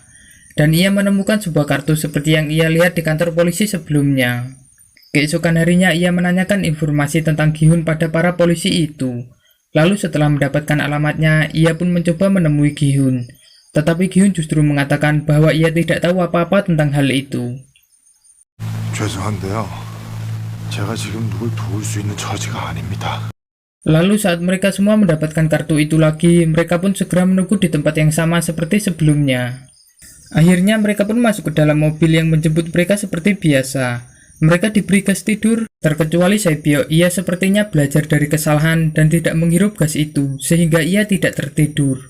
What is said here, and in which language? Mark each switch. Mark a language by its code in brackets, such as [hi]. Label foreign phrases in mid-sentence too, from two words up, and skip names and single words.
[id] Dan ia menemukan sebuah kartu seperti yang ia lihat di kantor polisi sebelumnya. Keesokan harinya ia menanyakan informasi tentang Gi-hun pada para polisi itu. Lalu setelah mendapatkan alamatnya, ia pun mencoba menemui Gi-hun. Tetapi Gi-hun justru mengatakan bahwa ia tidak tahu apa-apa tentang hal itu. [ko] 죄송한데요. 제가 지금 누굴 도울 수 있는 처지가 아닙니다. [id] Lalu saat mereka semua mendapatkan kartu itu lagi, mereka pun segera menunggu di tempat yang sama seperti sebelumnya. Akhirnya mereka pun masuk ke dalam mobil yang menjemput mereka seperti biasa. Mereka diberi gas tidur, terkecuali Sae-byeok. Ia sepertinya belajar dari kesalahan dan tidak menghirup gas itu, sehingga ia tidak tertidur.